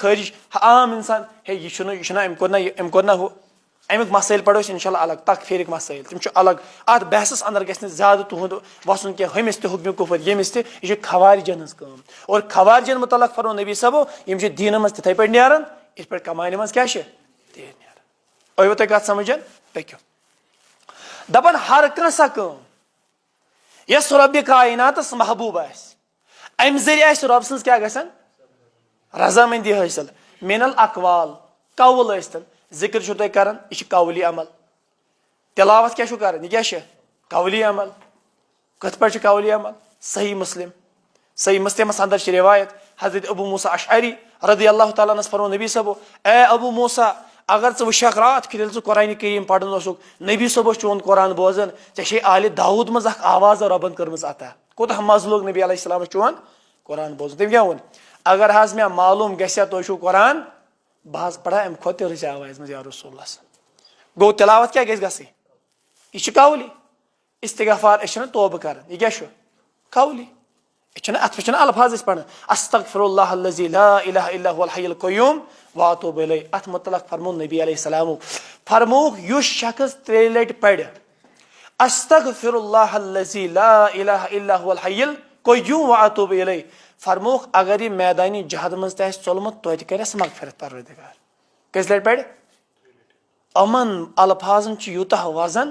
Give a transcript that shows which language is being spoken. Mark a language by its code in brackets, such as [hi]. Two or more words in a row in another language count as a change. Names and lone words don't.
[ks] خٲرِج عام انسان ہے یہِ چھُنہ أمۍ کوٚر نہ ہُہ امیُک مسٲیل پڑو أسۍ [ar] انشاء اللہ [ks] الگ تکفیٖرٕکۍ مسٲیل تِم چھِ الگ اتھ بحثس انٛدر گژھِ نہٕ زیادٕ تُہُنٛد وسُن کینٛہہ ہُمِس تہِ حُکمہِ کُفر ییٚمِس تہِ یہِ چھِ خوارجن ہٕنٛز کٲم اور خوارجن مُتعلق فرمو نبی صٲبو یِم چھِ دیٖنہٕ منٛز تِتھٕے پٲٹھۍ نیران یِتھ پٲٹھۍ کمانہِ منٛز کیٛاہ چھِ تیٖر نیران ٲیوٕ تۄہہِ کتھ سمجھ پٔکِو دپان ہر کانٛہہ سۄ کٲم یۄس رۄبہِ کایناتس محبوٗب آسہِ امہِ ذٔریعہٕ آسہِ رۄب سٕنٛز کیٛاہ گژھان رضامندی حٲصِل [ar] من الاقوال [ks] قول ٲسۍتن ذکر چھُو تُہۍ کران یہِ چھِ قولی عمل تلاوت کیٛاہ چھُو کران یہِ کیٛاہ چھِ قولی عمل کِتھ پٲٹھۍ چھُ قولی عمل صحیح مسلمس اندر چھِ روایت حضرت ابو موسیٰ اشعری [ar] رضی اللہ تعالیٰ [ks] عنس فرمو نبی صٲبو اے ابو موسیٰ اگر ژٕ وٕچھکھ راتھ کیُتھ ییٚلہِ ژٕ قرآنہِ کریٖم پران اوسُکھ نبی صٲب اوس چون قرآن بوزان ژےٚ چھے آلہِ داوٗد منٛز اکھ آواز رۄبن کٔرمٕژ عطا کوٗتاہ مزٕ لوٚگ نبی [ar] علیہ السلامس [ks] چون قرآن بوزُن تٔمۍ کیٛاہ ووٚن اگر حظ مےٚ معلوٗم گژھِ ہا تُہۍ چھُو قرآن بہٕ حظ پرہا امہِ کھۄتہٕ تہِ رٕژِ آوازِ منٛز [ar] یا رسول اللہ [ks] گوٚو تلاوت کیٛاہ گژھِ گژھٕنۍ یہِ چھِ قولی استغفار أسۍ چھِنہ توبہٕ کران یہِ کیٛاہ چھُ قولی أسۍ چھِنہ اتھ پٮ۪ٹھ چھِنہ الفاظ أسۍ پران [ar] استغفر اللہ الذی لا الہ الا هو الحی القیوم واتوب الیہ [ks] اتھ متعلق فرمو نبی [ar] علیہ السلامو [ks] فرمووُکھ یُس شخص 3 لٹہِ پرِ [ar] استغفر اللہ الذی لا الہ الا هو الحی القیوم واتوب الیہ [ks] فرمووُکھ اگر یہِ میدانہِ جہد منٛز تہِ آسہِ ژوٚلمُت توتہِ کرٮ۪س مغفرت پروردگار کٔژِ لٹہِ پرِ یِمن الفاظن چھُ یوٗتاہ وزن